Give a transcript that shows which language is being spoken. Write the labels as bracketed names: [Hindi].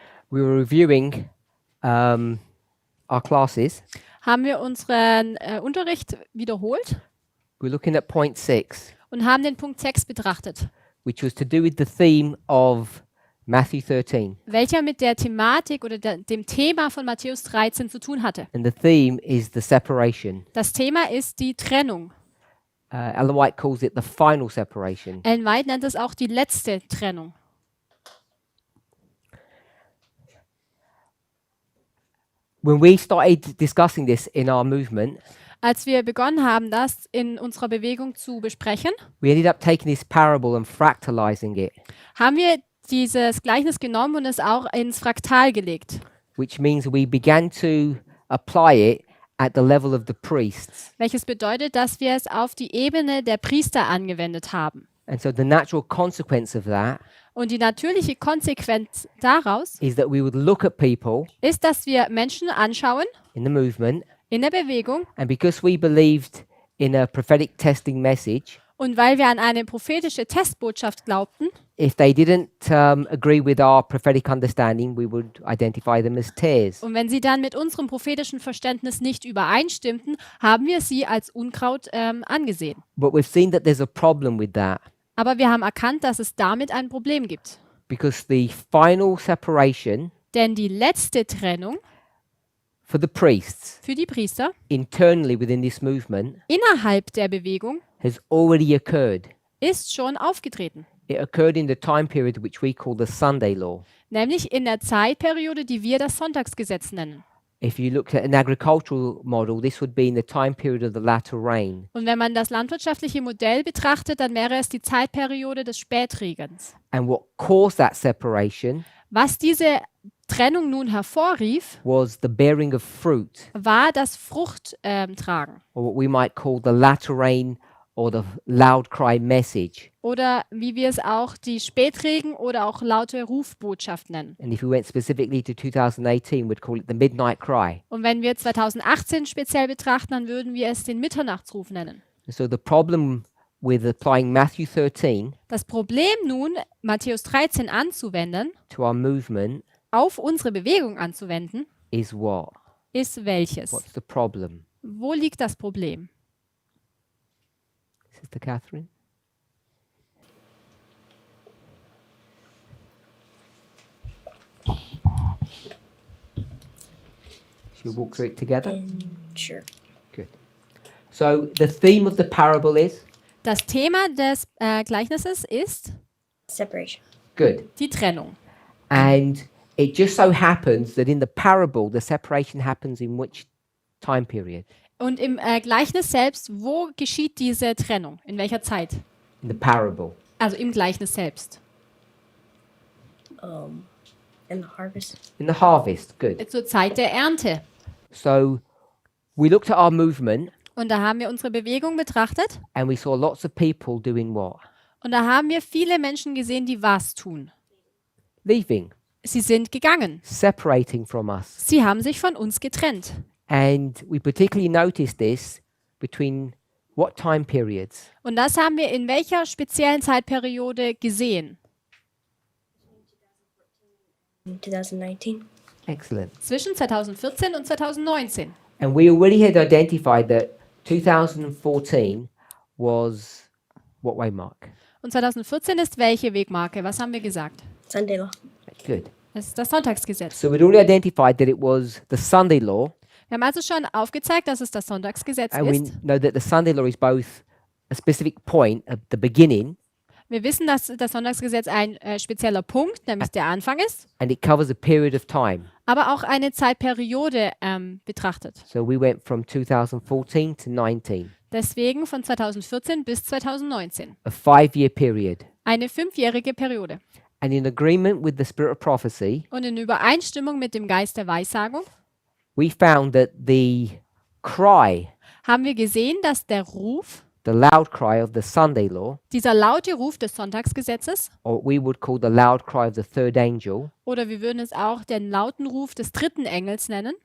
[English] we were reviewing our classes. [German] haben wir unseren Unterricht wiederholt [English] We were looking at point 6, [German] und haben den Punkt 6 betrachtet, [English] which was to do with the theme of Matthew 13. [German] welcher mit der Thematik oder dem Thema von Matthäus 13 zu tun hatte. [English] And the theme is the separation. [German] Das Thema ist die Trennung. [English] Ellen White calls it the final separation. [German] Ellen White nennt es auch die letzte Trennung. [English] When we started discussing this in our movement, [German] Als wir begonnen haben, das in unserer Bewegung zu besprechen, [English] we ended up taking this parable and fractalizing it, [German] haben wir dieses Gleichnis genommen und es auch ins Fraktal gelegt. [English] which means we began to apply it at the level of the priests. [German] Welches bedeutet, dass wir es auf die Ebene der Priester angewendet haben. [English] And so the natural consequence of that [German] Und die natürliche Konsequenz daraus [English] is that we would look at people [German] ist, dass wir Menschen anschauen [English] in the movement, [German] in der Bewegung [English] and because we believed in a prophetic testing message, [German] und weil wir an eine prophetische Testbotschaft glaubten, [English] if they didn't agree with our prophetic understanding, we would identify them as tares. [German] und wenn sie dann mit unserem prophetischen Verständnis nicht übereinstimmten, haben wir sie als Unkraut angesehen. [English] But we've seen that there's a problem with that [German] Aber wir haben erkannt, dass es damit ein Problem gibt. [English] because the final separation [German] Denn die letzte Trennung [English] for the priests [German] für die Priester [English] internally within this movement [German] innerhalb der Bewegung [English] has already occurred. [German] ist schon aufgetreten. [English] It occurred in the time period which we call the Sunday law. [German] Nämlich in der Zeitperiode, die wir das Sonntagsgesetz nennen. [English] If you looked at an agricultural model, this would be in the time period of the latter rain. [German] Und wenn man das landwirtschaftliche Modell betrachtet, dann wäre es die Zeitperiode des Spätregens. [English] And what caused that separation [German] Was diese Trennung nun hervorrief, [English] was the bearing of fruit, [German] war das Fruchttragen [English] or what we might call the latter rain or the loud cry message. [German] oder wie wir es auch die Spätregen oder auch laute Rufbotschaft nennen. [English] And if we went specifically to 2018, we'd call it the midnight cry. [German] Und wenn wir 2018 speziell betrachten, dann würden wir es den Mitternachtsruf nennen. [English] And so the problem with applying Matthew 13 [German] Das Problem nun, Matthäus 13 anzuwenden, [English] to our movement [German] auf unsere Bewegung anzuwenden, [English] is what? [German] ist welches? [English] What's the problem? [German] Wo liegt das Problem? [English] Sister Catherine? Shall we walk through it together? Sure. Good. So the theme of the parable is? [German] Das Thema des Gleichnisses ist [English] Separation. Good. [German] die Trennung. [English] And it just so happens that in the parable, the separation happens in which time period? [German] Und im Gleichnis selbst, wo geschieht diese Trennung? In welcher Zeit? [English] In the parable. [German] Also im Gleichnis selbst. [English] In the harvest. In the harvest. Good. [German] Zur Zeit der Ernte. [English] So we looked at our movement [German] Und da haben wir unsere Bewegung betrachtet [English] and we saw lots of people doing what? [German] und da haben wir viele Menschen gesehen, die was tun. [English] Leaving, [German] Sie sind gegangen. [English] separating from us. [German] Sie haben sich von uns getrennt. [English] And we particularly noticed this between what time periods? [German] Und das haben wir in welcher speziellen Zeitperiode gesehen? [English] In 2019. Excellent. [German] Zwischen 2014 und 2019. [English] And we already had identified that 2014 was what way mark? [German] Und 2014 ist welche Wegmarke? Was haben wir gesagt? [English] Sunday law. Good. [German] Es ist das Sonntagsgesetz. [English] So we'd already identified that it was the Sunday law, [German] Wir haben also schon aufgezeigt, dass es das Sonntagsgesetz [English] and we [German] ist. [English] know that the Sunday law is both a specific point at the beginning, [German] Wir wissen, dass das Sonntagsgesetz ein spezieller Punkt, nämlich der Anfang ist, [English] and it covers a period of time. [German] aber auch eine Zeitperiode betrachtet. [English] So we went from 2014 to 19, [German] Deswegen von 2014 bis 2019. [English] a 5-year period. [German] Eine 5-jährige Periode. [English] And in agreement with the spirit of prophecy, [German] Und in Übereinstimmung mit dem Geist der Weissagung [English] we found that the cry [German] haben wir gesehen, dass der Ruf [English] the loud cry of the Sunday law, [German] Dieser laute Ruf des Sonntagsgesetzes, [English] or what we would call the loud cry of the third angel, [German] oder wir würden es auch den lauten Ruf des dritten Engels nennen,